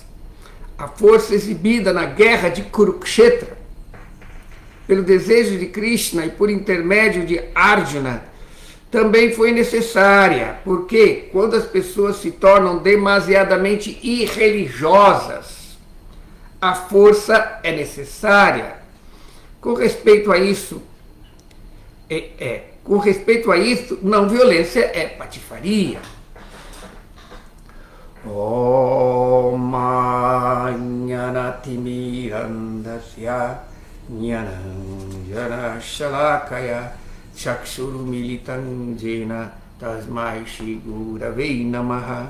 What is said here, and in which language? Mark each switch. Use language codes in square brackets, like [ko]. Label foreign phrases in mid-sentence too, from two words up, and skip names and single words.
[pt] A força exibida na guerra de Kurukshetra, pelo desejo de Krishna e por intermédio de Arjuna, também foi necessária, porque quando as pessoas se tornam demasiadamente irreligiosas, a força é necessária. Com respeito a isso, não violência é patifaria. [sa] ॐ ज्ञानतिमिरान्धस्य ज्ञानाञ्जन शलाकया चक्षुरुन्मीलितं येन तस्मै श्री गुरवे नमः